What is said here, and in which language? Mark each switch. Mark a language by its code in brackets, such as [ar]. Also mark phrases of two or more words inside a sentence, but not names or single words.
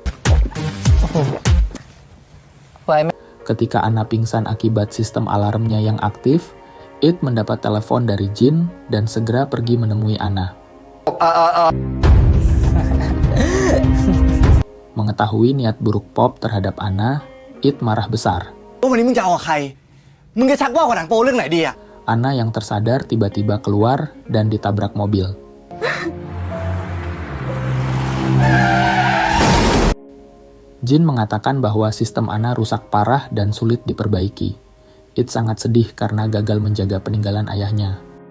[id] Ketika Ana pingsan akibat sistem alarmnya yang aktif, It mendapat telepon dari Jin dan segera pergi menemui Ana. Mengetahui niat buruk Pop terhadap Ana, It marah besar. [th] วันนี้มึงจะเอากับใคร มึงจะชักว่าวกับหนังโปเรื่องไหนดีอะ [id] Ana yang tersadar tiba-tiba keluar dan ditabrak mobil. Jin mengatakan bahwa sistem Ana rusak parah dan sulit diperbaiki. It sangat sedih karena gagal menjaga peninggalan ayahnya.